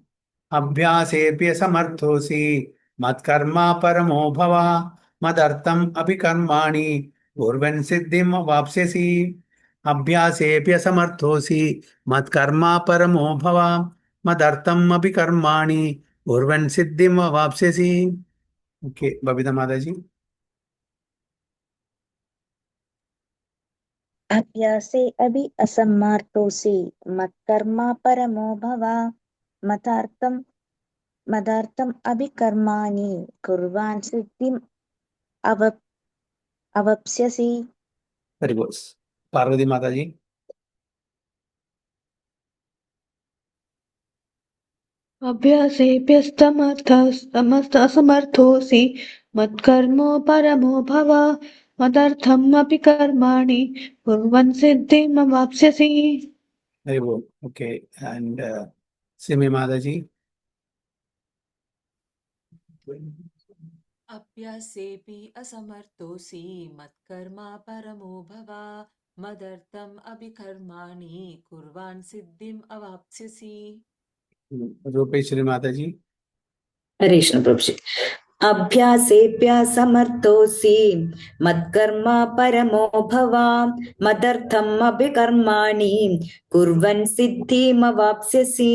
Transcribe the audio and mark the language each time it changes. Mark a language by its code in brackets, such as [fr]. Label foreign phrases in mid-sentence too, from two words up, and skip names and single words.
[sa] अभ्यासेभ्य समर्थोसि मत्कर्म परमो भव मदर्थम् अभिकर्माणि कुर्वन् सिद्धिं वाप्स्यसि. अभ्यासेभ्य समर्थोसि मत्कर्म परमो भव मदर्थम् अभिकर्माणि कुर्वन् सिद्धिं वाप्स्यसि. [en] ഓക്കെ, ബബിത മാതാജി. [sa] अभ्यासे अभि असमर्थोऽसि मत्कर्मा परमो भव मदार्थम् अभिकर्माणि कुर्वान् सिद्धिम् अवाप्स्यसि. [en] very good. പാർവതി മാതാജി. [sa] अभ्यासेभ्यस्तमर्थोऽसि मत्कर्मो परमो भव मदर्थम् अपि कर्माणि कुर्वन् सिद्धिमवाप्स्यसि. [en] very good. okay, and സിമി മാതാജി. [sa] अभ्यासेऽपि असमर्थोऽसि मत्कर्मा परमो भव मदर्थम् अभिकर्माणि कुर्वान् सिद्धिम् अवाप्स्यसि. [en] രൂപേശ്വരി മാതാജി. ഹരീഷ്ണ പ്രഭുജി. [sa] अभ्यासेभ्य समर्थोसि मत्कर्म परमो भव मदर्थम् अभिकर्माणि कुर्वन् सिद्धिमवाप्स्यसि.